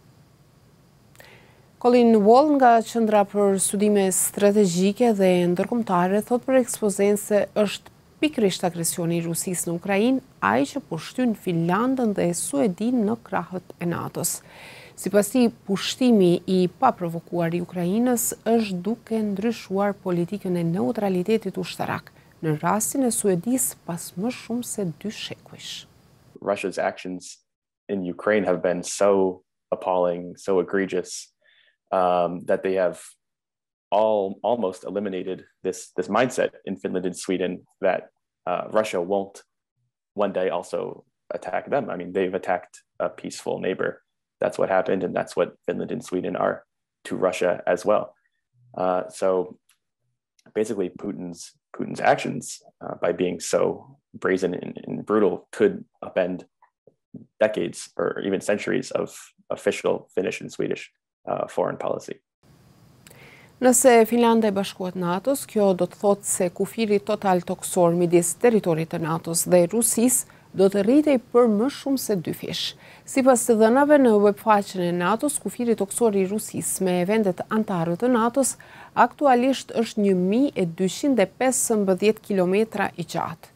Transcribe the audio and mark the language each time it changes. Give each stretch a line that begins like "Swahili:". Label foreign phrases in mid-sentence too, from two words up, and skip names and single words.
Albanian: Colin Wall nga Qendra për Studime Strategjike dhe Ndërkombëtare thot për ekspozen se është pikërisht agresioni i Rusisë në Ukrainë ai që po shtyn Finlandën dhe Suedinë në krahët e NATO-s. Sipas tij, pushtimi i paprovokuar i Ukrainës është duke ndryshuar politikën e neutralitetit ushtarak në rastin e Suedisë pas më shumë se 2 shekujsh.
English: Russia's actions in Ukraine have been so appalling, so egregious, that they have almost eliminated this mindset in Finland and Sweden that Russia won't one day also attack them. I mean, they've attacked a peaceful neighbor. That's what happened, and that's what Finland and Sweden are to Russia as well. So basically, Putin's actions by being so brazen and brutal could upend decades or even centuries of official Finnish and Swedish foreign policy.
Albanian: Nëse Finlanda e bashkohet NATO-s, kjo do të thotë se kufiri total toksor midis teritorit të NATO-s dhe Rusisë do të rritej për më shumë se 2 fish. Sipas të dhënave në webfaqen e NATO-s, kufiri toksor i Rusisë me vendet anëtare të NATO-s aktualisht është 1215 kilometra i gjatë.